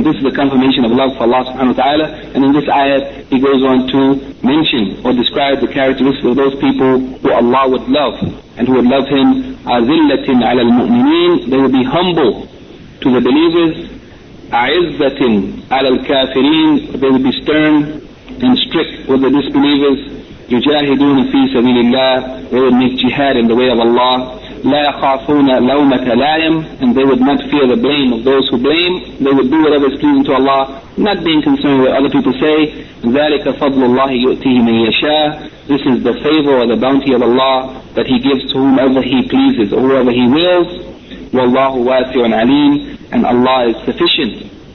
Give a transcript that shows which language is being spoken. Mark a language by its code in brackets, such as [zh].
[en] This is the confirmation of love for Allah subhanahu wa ta'ala, and in this ayat He goes on to mention or describe the characteristics of those people who Allah would love and who would love Him. [ar] أَذِلَّةٍ عَلَى الْمُؤْمِنِينَ, [en] they will be humble to the believers. [ar] أَعِزَّةٍ عَلَى الْكَافِرِينَ, [en] they will be stern and strict with the disbelievers. [ar] يجاهدون في سبيل الله ويؤمنون بالجهاد [en] in the way of Allah. [ar] لا يخافون لومة لائم, [en] and they would not fear the blame of those who blame. They would do whatever is pleasing to Allah, not being concerned with what other people say. [ar] ذلك فضل الله يؤتيه من يشاء. [en] This is the favor or the bounty of Allah that He gives to whomever He pleases or whoever He wills. [ar] والله واسع عليم, [en] and Allah is sufficient.